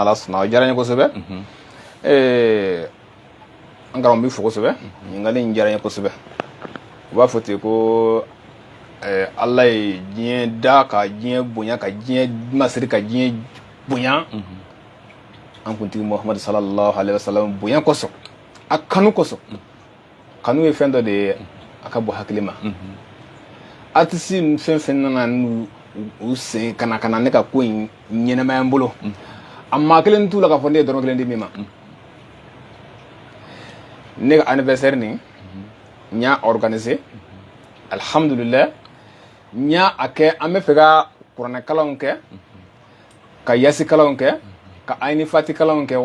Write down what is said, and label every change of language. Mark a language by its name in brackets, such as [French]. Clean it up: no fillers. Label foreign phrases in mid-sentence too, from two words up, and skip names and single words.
[Bambara] n'ala sɔnna o diyara n ye kosɛbɛ an karamɔgɔ b'i fo kosɛbɛ ɲininkali in diyara n ye kosɛbɛ u b'a fɔ ten ko ala ye diɲɛ da ka diɲɛ bonya ka diɲɛ masiri ka diɲɛ bonya an kuntigi Muhamadu [Arabic] صلى الله عليه وسلم [Bambara] bonya kosɔn a kanu kosɔn kanu ye fɛn dɔ de ye a ka bɔ hakili ma artiste fɛn fɛn nana n'u sen kana ne ka ko in ɲɛnɛmaya n bolo a maa kelen t'u la k'a fɔ ne ye dɔrɔmɛ 1 di min ma ne ka anniversaire nin n y'a organiser alhamdulillah n y'a kɛ an bɛ fɛ ka kuranɛ kalanw kɛ ka yasi kalanw kɛ ka ayini fati kalanw kɛ